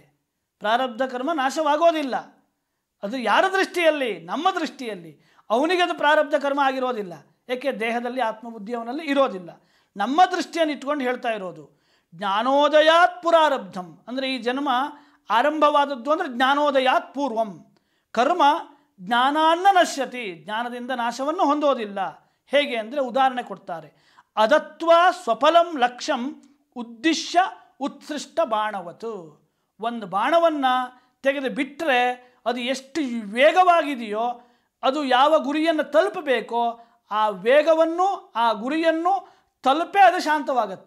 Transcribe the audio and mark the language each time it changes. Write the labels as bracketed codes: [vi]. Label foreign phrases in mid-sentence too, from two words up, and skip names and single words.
[kn] ಪ್ರಾರಬ್ಧ ಕರ್ಮ ನಾಶವಾಗೋದಿಲ್ಲ. ಅದು ಯಾರ ದೃಷ್ಟಿಯಲ್ಲಿ? ನಮ್ಮ ದೃಷ್ಟಿಯಲ್ಲಿ. ಅವನಿಗೆ ಅದು ಪ್ರಾರಬ್ಧ ಕರ್ಮ ಆಗಿರೋದಿಲ್ಲ. ಏಕೆ? ದೇಹದಲ್ಲಿ ಆತ್ಮಬುದ್ಧಿ ಅವನಲ್ಲಿ ಇರೋದಿಲ್ಲ. ನಮ್ಮ ದೃಷ್ಟಿಯನ್ನು ಇಟ್ಕೊಂಡು ಹೇಳ್ತಾ ಇರೋದು. [sa] ಜ್ಞಾನೋದಯಾತ್ ಪುರಾರಬ್ಧಂ [kn] ಅಂದರೆ ಈ ಜನ್ಮ ಆರಂಭವಾದದ್ದು ಅಂದರೆ [sa] ಜ್ಞಾನೋದಯಾತ್ ಪೂರ್ವಂ. ಕರ್ಮ ಜ್ಞಾನಾನ್ನ ನಶ್ಯತಿ, [kn] ಜ್ಞಾನದಿಂದ ನಾಶವನ್ನು ಹೊಂದೋದಿಲ್ಲ. ಹೇಗೆ ಅಂದರೆ ಉದಾಹರಣೆ ಕೊಡ್ತಾರೆ. [sa] ಅದತ್ವ ಸ್ವಫಲಂ ಲಕ್ಷ್ಯಂ ಉದ್ದಿಶ್ಯ ಉತ್ಸೃಷ್ಟ ಬಾಣವತು. [kn] ಒಂದು ಬಾಣವನ್ನು ತೆಗೆದು ಬಿಟ್ಟರೆ ಅದು ಎಷ್ಟು ವೇಗವಾಗಿದೆಯೋ, ಅದು ಯಾವ ಗುರಿಯನ್ನು ತಲುಪಬೇಕೋ ಆ ವೇಗವನ್ನು ಆ ಗುರಿಯನ್ನು ತಲುಪೇ ಅದು ಶಾಂತವಾಗತ್ತೆ.